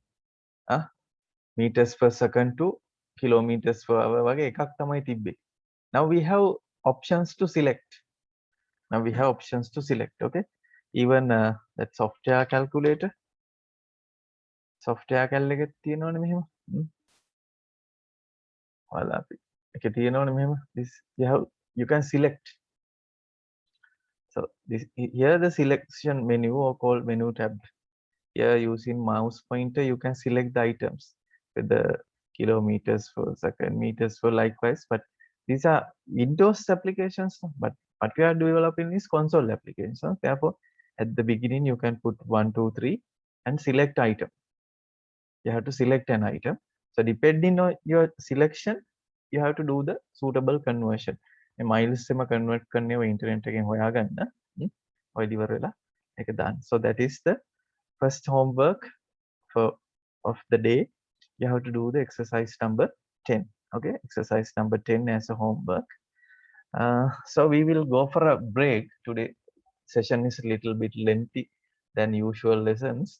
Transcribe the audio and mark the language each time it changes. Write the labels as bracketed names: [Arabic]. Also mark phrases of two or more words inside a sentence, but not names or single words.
[English] Meters per second to kilometers per hour. Now we have options to select. Okay. Even that software calculator. Software calculator [Sinhala] තියෙනවනේ මෙහෙම. ඔයාලා එකේ තියෙනවනේ මෙහෙම. [English] This you can select. So this here the selection menu or called menu tab. Here using mouse pointer you can select the items with the kilometers per second, meters per likewise. But these are Windows applications. But what we are developing is console applications. Therefore, at the beginning you can put 1, 2, 3, and select item. You have to select an item. So depending on your selection, you have to do the suitable conversion. [Sinhala] miles එම convert කරන්නේ ඔය internet එකෙන් හොයාගන්න. ඔය ඉවර වෙලා ඒක දාන්න. [English] So that is the first homework for of the day. You have to do the exercise number 10. Okay, exercise number 10 as a homework. So we will go for a break today. Session is a little bit lengthy than usual lessons.